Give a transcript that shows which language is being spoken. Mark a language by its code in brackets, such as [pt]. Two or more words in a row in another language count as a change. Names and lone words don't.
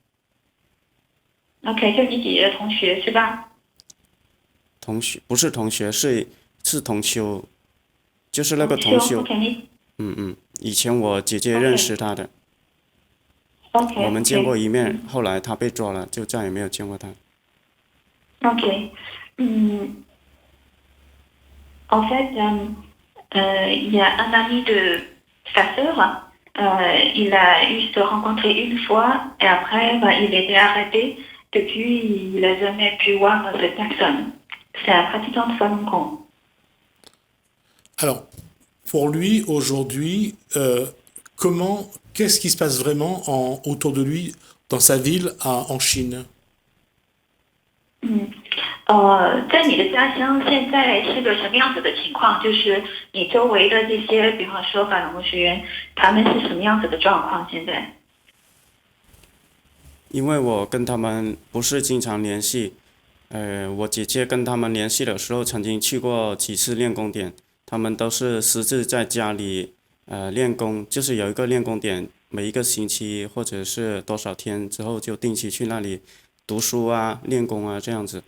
[zh] OK， 就你姐姐的同学是吧？同学不是同学，是同修，就是那个同修。以前我姐姐认识他的， OK，我们见过一面，后来他被抓了，就再也没有见过他。 [fr] OK， en fait, il y a un ami de sa sœur, il a eu se rencontrer une fois et après, il était arrêté. Depuis, il n'a jamais pu voir cette personne. C'est un pratiquant de Falun Gong. Alors, pour lui, aujourd'hui, qu'est-ce qui se passe vraiment autour de lui, dans sa ville, en Chine? [zh] 在你的家乡现在是个什么样子的情况？就是你周围的这些，比方说法轮功学员，他们是什么样子的状况？现在？因为我跟他们不是经常联系，我姐姐跟他们联系的时候，曾经去过几次练功点，他们都是私自在家里练功，就是有一个练功点，每一个星期或者是多少天之后就定期去那里读书啊、练功啊这样子。